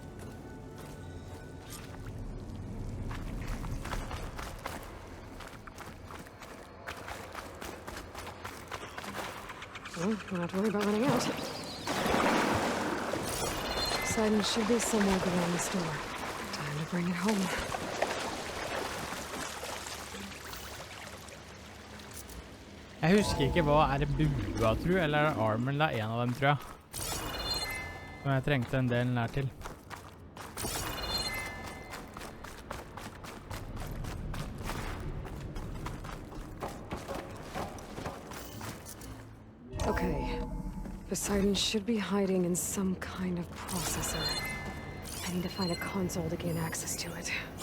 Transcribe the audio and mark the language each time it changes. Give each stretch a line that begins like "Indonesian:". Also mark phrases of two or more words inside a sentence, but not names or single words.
English: Well, don't have to worry about running out. Poseidon should be somewhere beyond the store. Time to bring it home.
Norwegian: Jeg husker ikke hva, er det bua, tror jeg, eller er det armen, eller en av dem, tror jeg. Som jeg trengte en del nær til.
English: Okay. Poseidon should be hiding in some kind of processor. I need to find a console to gain access to it.